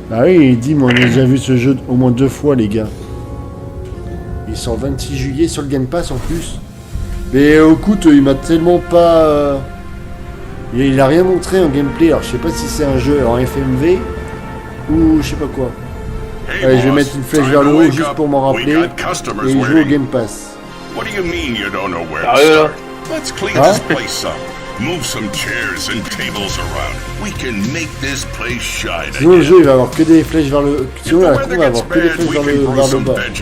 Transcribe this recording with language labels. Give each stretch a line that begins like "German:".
French: Bah oui, il dit, moi on a déjà vu ce jeu au moins 2 fois les gars. Il sort 26 juillet sur le Game Pass en plus. Mais écoute, il m'a tellement pas... Il a rien montré en gameplay, alors je sais pas si c'est un jeu en FMV ou je sais pas quoi. Allez, je vais mettre une flèche vers le haut juste pour m'en rappeler et jouer au Game Pass.
English: What do you mean you don't know where to start? Let's clean this place up. Move some chairs and tables around. We can make this place shine.
French: Sinon le jeu il va avoir que des flèches vers le... Sinon la cour va avoir que des flèches vers le bas.